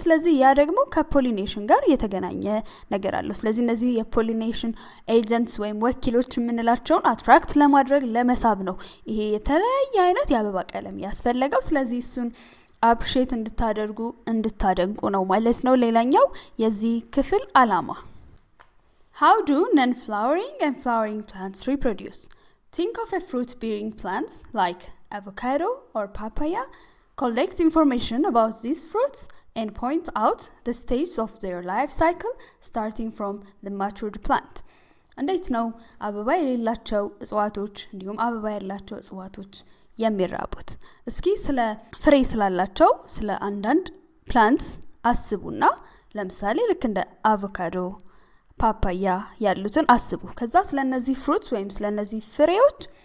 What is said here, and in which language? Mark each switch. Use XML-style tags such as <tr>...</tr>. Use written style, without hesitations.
<am>ስለዚህ ያ ደግሞ ከፖሊኔሽን ጋር የተገናኘ ነገር አለው። ስለዚህ እነዚህ የፖሊኔሽን ኤጀንትስ ወይም ወኪሎች የምንላቸውን አትራክት ለማድረግ ለመሳብ ነው ይሄ የተለያየ አይነት የአበባ ቀለም ያስፈልገው። ስለዚህ እሱን አፕሪሺየት እንድታደንቁ ነው ማለት ነው። ሌላኛው የዚህ ክፍል አላማ</am> <en>How do non-flowering and flowering plants reproduce? Think of a fruit-bearing plants like avocado or papaya. Collect information about these fruits and point out the stage of their life cycle starting from the matured plant.</en> <am>እንዴት ነው አበባ የሌላቸው እጽዋቶች እንዲሁም አበባ ያላቸው እጽዋቶች የሚራቡት? እስኪ ስለ ፍሬ ስላላቸው ስለ አንዳንድ ፕላንትስ አስቡና ለምሳሌ ልክ እንደ አቮካዶ፣ ፓፓያ ያሉትን አስቡ። ከዛ ስለነዚህ ፍሩትስ ወይም ስለነዚህ ፍሬዎች</am>